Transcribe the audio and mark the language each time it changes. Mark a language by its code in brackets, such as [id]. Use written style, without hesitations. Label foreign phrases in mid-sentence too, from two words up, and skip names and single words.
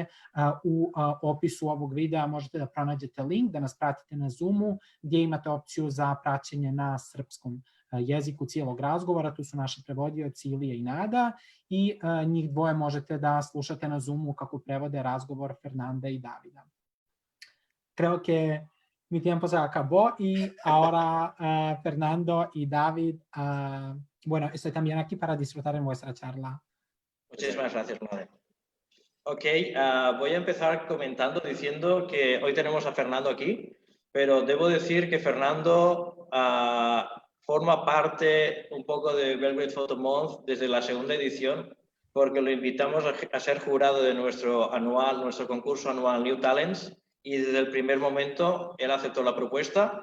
[sr] U opisu ovog videa možete da pronađete link, da nas pratite na Zoomu, gdje imate opciju za praćenje na srpskom jeziku cijelog razgovora. Tu su naši prevodioci Ilija i Nada i njih dvoje možete da slušate na Zoomu kako prevode razgovor Fernanda y Davida. [es] Creo que mi tiempo se acabó y ahora Fernando y David, bueno, estoy también aquí para disfrutar en vuestra charla. Muchísimas gracias, Mladen. Ok, voy a empezar comentando diciendo que hoy tenemos a Fernando aquí, pero debo decir que Fernando forma parte un poco de Belgrade Photo Month desde la segunda edición, porque lo invitamos a ser jurado de nuestro concurso anual New Talents, y desde el primer momento él aceptó la propuesta.